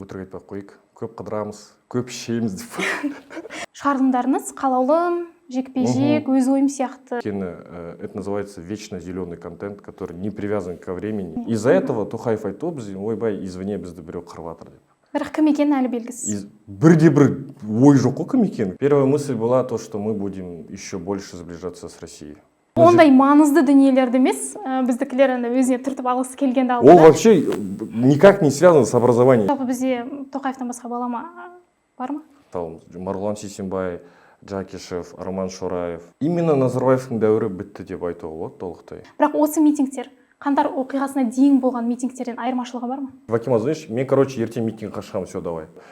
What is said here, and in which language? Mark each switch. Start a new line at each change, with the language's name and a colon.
Kazakh: Өтірік айтпай қойып, көп қыдырамыз, көп ішеміз деп. Шығарылымдарыңыз қалаулым, жекпе-жек, өз ойым сияқты.
Russian: Это называется вечно зеленый контент, который не привязан ко времени. Из-за этого
Kazakh: Тухаев айтты, ойбай, извне бізді біреу қырып жатыр деп. Бірақ кім екені әлі белгісіз. Бірде-бір ой жоқ қой кім екені.
Russian: Первая мысль была то, что мы будем еще больше сближаться с Россией.
Kazakh: Ондай маңызды дүниелерді емес, біздікілер өзіне түртіп алғысы келгенді алды.
Russian: Ол вообще никак не связано с образованием.
Kazakh: Жалпы бізде Тоқаевтан басқа балама бар ма? Марғұлан Сейсенбай, Джакишев, Роман Шораев. Именно Назарбаевтың дәуірі бітті деп айтуға болады толықтай. Бірақ осы митингтер Қандар оқиғасына дейін болған митингтерден айырмашылығы бар ма? Ваким, знаешь, мен, ертең митингқа шығамын,
Russian: все, давай.